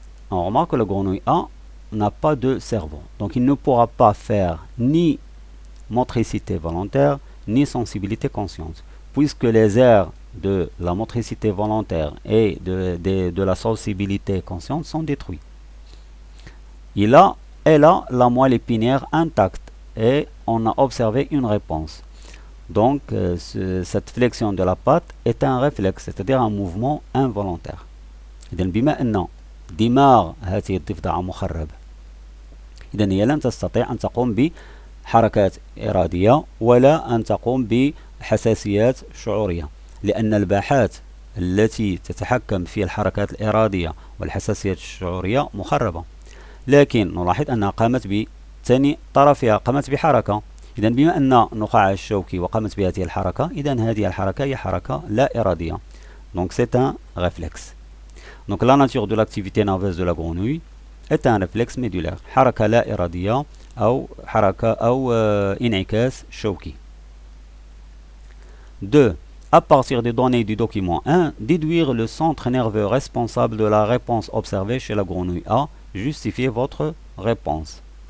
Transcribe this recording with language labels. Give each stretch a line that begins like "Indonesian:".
French: On remarque que la grenouille A n'a pas de cerveau. Donc il ne pourra pas faire ni motricité volontaire, ni sensibilité consciente, puisque les aires de la motricité volontaire et de la sensibilité consciente sont détruits. Elle a la moelle épinière intacte et on a observé une réponse. Donc cette flexion de la patte est un réflexe, c'est-à-dire un mouvement involontaire.
Arabic: إذن بما أن دماغ هذه الضفدعة مخرب، إذن هي لن تستطيع أن تقوم بحركات إرادية ولا أن تقوم بحساسيات شعورية، لأن الباحات التي تتحكم في الحركات الإرادية والحساسيات الشعورية مخربة. لكن نلاحظ أنها قامت بثاني طرفها، قامت بحركة. إذا بما أن النخاع الشوكي وقامت بهذه الحركة، إذا هذه الحركة هي حركة لا إرادية.
French: Donc c'est un réflexe. Donc la nature de l'activité nerveuse de la grenouille est un réflexe médulaire.
Arabic: حركة لا إرادية أو حركة أو انعكاس شوكي.
French: 2. À partir des données du document 1, déduire le centre nerveux responsable de la réponse observée chez la grenouille A. Justifiez votre réponse.